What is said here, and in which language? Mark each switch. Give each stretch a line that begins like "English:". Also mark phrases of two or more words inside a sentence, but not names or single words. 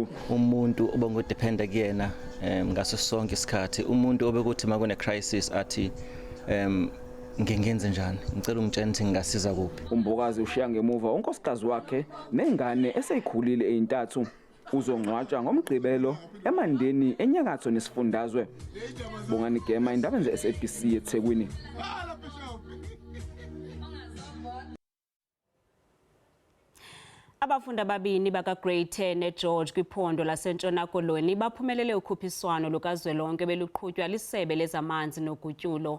Zulu: Umuntu obengodependa kuyena ngaso sonke isikhathi, umuntu obekuthi makune crisis athi ngenze njani ngicela ungitshela ukuthi ngingasiza kuphi. uMbokazi ushiya ngemuva unkosikazi wakhe nengane eseyikhulile eyintathu uzongcwatshwa ngomgqibelo emandeni enyakatho nesifundazwe. Bongani Gema,
Xhosa: Iindaba ze-SABC eThekwini. Abafundi ababini baka-Grade 10 eGeorge kwiphondo lasentshona Koloni baphumelele ukhuphiswano lukazwelonke beluqhutywa liSebe lezamanzi nogutyulo.